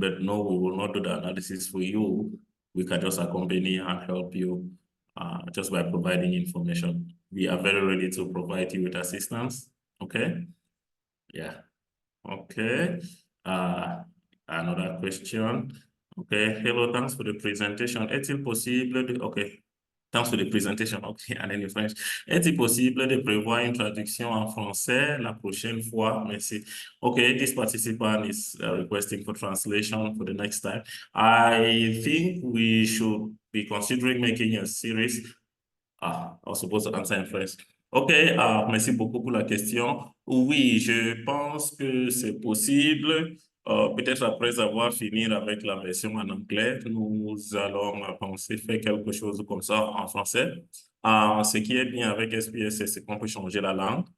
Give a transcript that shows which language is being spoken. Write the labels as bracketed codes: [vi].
[en] But no, we will not do the analysis for you. We can just accompany and help you just by providing information. We are very ready to provide you with assistance. Okay? Yeah. Okay. Another question. Okay. Hello, thanks for the presentation. [fr] Est-il possible de... [en] Okay. Thanks for the presentation. Okay, and then in French. [fr] Est-il possible de prévoir une traduction en français la prochaine fois? Merci. [en] Okay, this participant is requesting for translation for the next time. I think we should be considering making a series. I was supposed to answer in French. [fr] OK, merci beaucoup pour la question. Oui, je pense que c'est possible. Peut-être après avoir fini avec la version en anglais, nous allons penser faire quelque chose comme ça en français. Ce qui est bien avec SPSS, c'est qu'on peut changer la langue.